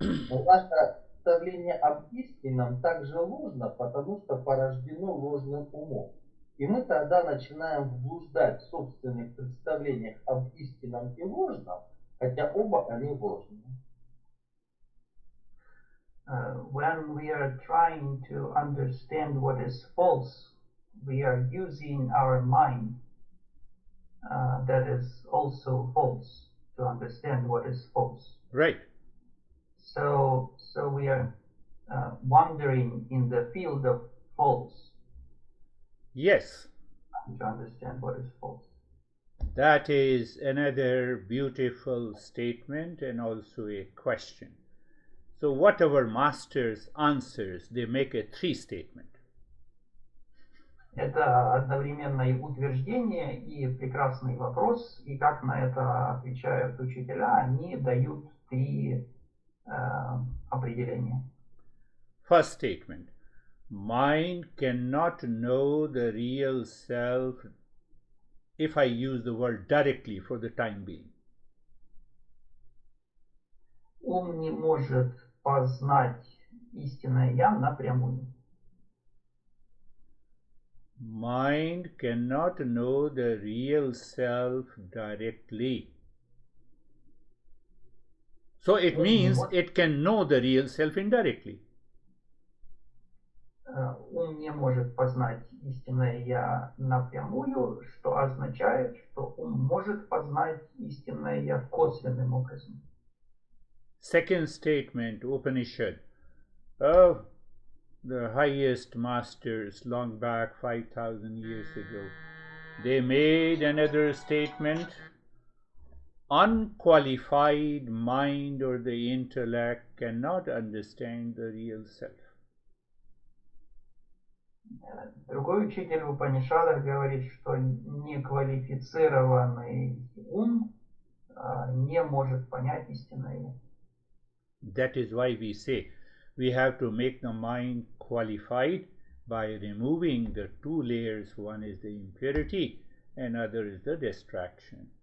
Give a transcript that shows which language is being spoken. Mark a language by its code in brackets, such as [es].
[ru] Но наше представление об истинном также ложно, потому что порождено ложным умом. И мы тогда начинаем блуждать в собственных представлениях об истинном и ложном, хотя оба они ложные. [en] When we are trying to understand what is false, we are using our mind that is also false to understand what is false. Right. So we are wandering in the field of false. Yes. To understand what is false. That is another beautiful statement and also a question. So what our masters answers, they make a three statement. [ru] Это одновременно и утверждение, и прекрасный вопрос, и как на это отвечают учителя, они дают три определения. [en] First statement. Mind cannot know the real self, if I use the word directly for the time being. [ru] Ум не может познать истинное Я напрямую. [en] Mind cannot know the real self directly. So it means it can know the real self indirectly. [ru] Ум не может познать истинное Я напрямую, что означает, что ум может познать истинное Я косвенным образом. [en] Second statement, Upanishad. Oh, the highest masters long back 5,000 years ago, they made another statement. unqualified mind or the intellect cannot understand the real self. [ru] Другой учитель в Упанишадах говорит, что неквалифицированный ум не может понять истинное «я». [en] That is why we say we have to make the mind qualified by removing the two layers. One is the impurity and other is the distraction.